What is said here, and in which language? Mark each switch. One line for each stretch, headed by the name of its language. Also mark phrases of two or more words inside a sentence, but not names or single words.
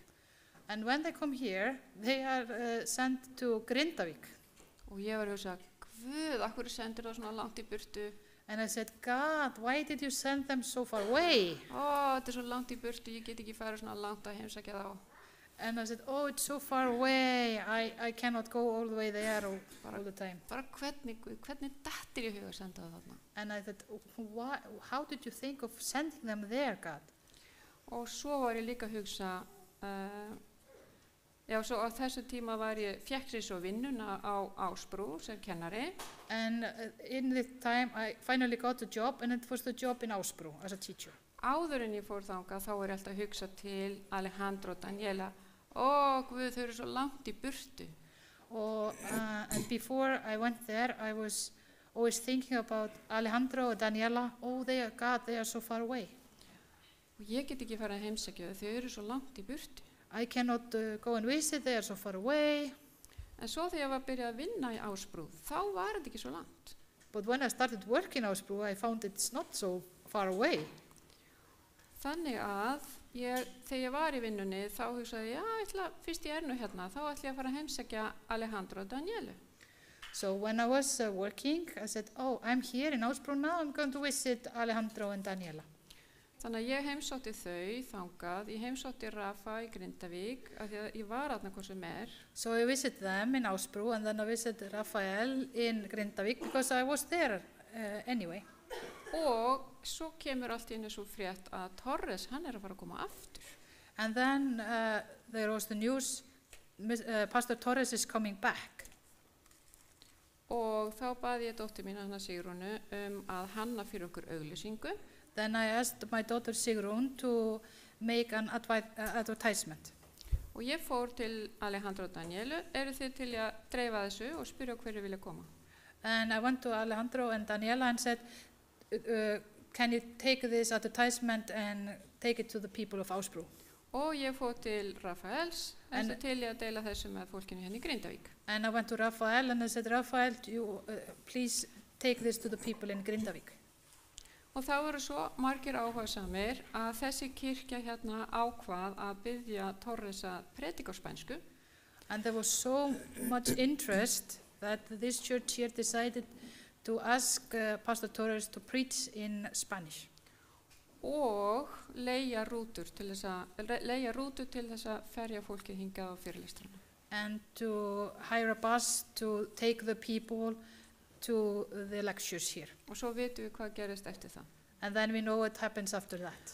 English: And when they come here, they are sent to Grindavík.
Icelandic: Og ég var að hugsa, Guð, akkur sendir það svona langt í burtu?
English: And I said, God, why did you send them so far away?
Icelandic: Þetta svo langt í burtu, ég get ekki farið svona langt að heimsækja þá.
English: And I said, oh, it's so far away, I cannot go all the way there all the time.
Icelandic: Bara hvernig dattir í huga að senda það þarna?
English: And I said, how did you think of sending them there, God?
Icelandic: Og svo var ég líka að hugsa, svo á þessu tíma fékk sér svo vinnuna á Ásbrú sem kennari.
English: And in this time I finally got a job, and it was the job in Ásbrú as a teacher.
Icelandic: Áður en ég fór þangað þá var ég alltaf að hugsa til Alejandro og Daniela, Guð, þau eru svo langt í burtu.
English: And before I went there, I was always thinking about Alejandro and Daniela. They are so far away.
Icelandic: Og ég get ekki farið að heimsækja þau eru svo langt í burtu.
English: I cannot go and visit, they are so far away.
Icelandic: En svo þegar ég var að byrja að vinna í Ásbrú, þá var þetta ekki svo langt.
English: But when I started working in Ásbrú, I found it's not so far away.
Icelandic: Þannig að þegar ég var í vinnunni, þá hugsaði fyrst ég nú hérna, þá ætla ég að fara að heimsækja Alejandro og Danielu.
English: So when I was working, I said, I'm here in Ásbrú now, I'm going to visit Alejandro and Daniela.
Icelandic: Þannig að ég heimsótti þau þangað, ég heimsótti Rafa í Grindavík, af því að ég var þarna hvað sem
English: So I visited them in Ásbrú, and then I visited Rafael in Grindavík, because I was there anyway.
Icelandic: Og svo kemur allt í einu svo frétt að Torres, hann að fara að koma aftur.
English: And then there was the news, Pastor Torres is coming back.
Icelandic: Og þá baði ég dóttur mína, hana Sigrúnu, að hanna fyrir okkur auglýsingu.
English: Then I asked my daughter Sigrún to make an advertisement.
Icelandic: Og ég fór til Alejandro og Danielu, eru þið til að dreifa þessu og spyrja hverju vilja koma?
English: And I went to Alejandro and Daniela and said, can you take this advertisement and take it to the people of Ásbrú?
Icelandic: Og ég fór til Rafaels, En- til ég að deila þessu með fólkinu hérna í Grindavík.
English: And I went to Rafael and I said, Rafael, please take this to the people in Grindavík.
Icelandic: Og þá voru svo margir áhugasamir að þessi kirkja hérna ákvað að biðja Torres að predika á spænsku.
English: And there was so much interest that this church here decided to ask Pastor Torres to preach in Spanish.
Icelandic: Og leigja rútur til þess að ferja fólkið hingað á fyrirlestrana.
English: And to hire a bus to take the people to the lectures here.
Icelandic: Og svo vitum við hvað gerist eftir það.
English: And then we know what happens after that.